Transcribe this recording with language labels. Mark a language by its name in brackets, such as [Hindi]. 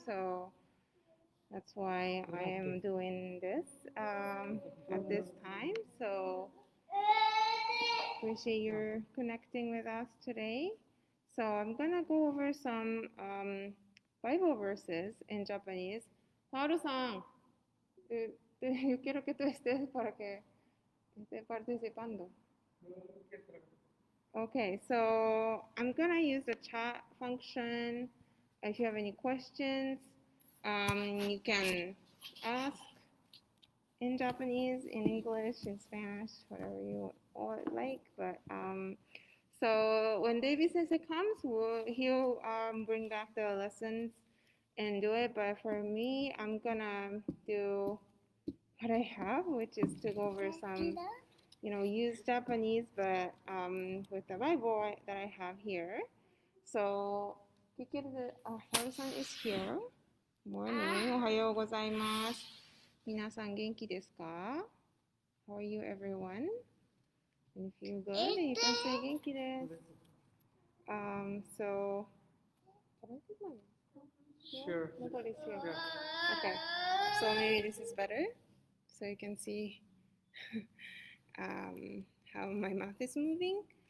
[English] So that's why I am doing this at this time. So appreciate your connecting with us today. So I'm gonna go over some Bible verses in Japanese. [Spanish] Paolo-san, yo quiero que tú estés para que esté participando. [English] Okay, so I'm gonna use the chat function. If you have any questions, you can ask in Japanese, in English, in Spanish, whatever you like. But so when David Sensei comes, he'll bring back the lessons and do it. But for me, I'm gonna do what I have, which is to go over some use Japanese, but with the Bible that I have here. So, Haru-san is here. Morning. [Japanese] おはようございます。皆さん元気ですか? [English] How are you, everyone? And if you're good, you can say [Japanese] 元気です。 [English] So, Sure. Nobody's here. Okay. So maybe this is better, so you can see how my mouth is moving.